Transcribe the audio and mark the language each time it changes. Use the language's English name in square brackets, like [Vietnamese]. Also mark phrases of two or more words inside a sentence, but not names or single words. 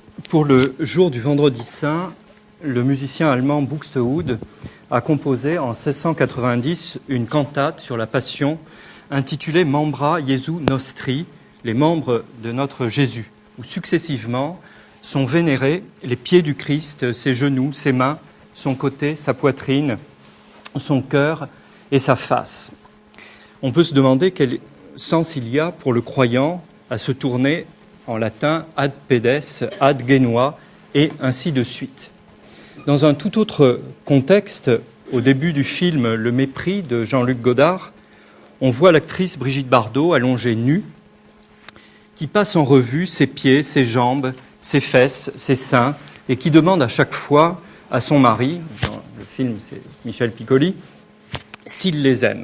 [French] Pour le jour du Vendredi Saint, le musicien allemand Buxtehude a composé en 1690 une cantate sur la Passion intitulée Membra Jesu Nostri, les membres de notre Jésus, où successivement sont vénérés les pieds du Christ, ses genoux, ses mains, son côté, sa poitrine, son cœur et sa face. On peut se demander quel sens il y a pour le croyant à se tourner en latin [Latin] ad pedes, ad genua, [French] et ainsi de suite. Dans un tout autre contexte, au début du film Le Mépris de Jean-Luc Godard, on voit l'actrice Brigitte Bardot allongée nue, qui passe en revue ses pieds, ses jambes, ses fesses, ses seins, et qui demande à chaque fois à son mari, dans le film c'est Michel Piccoli, s'il les aime.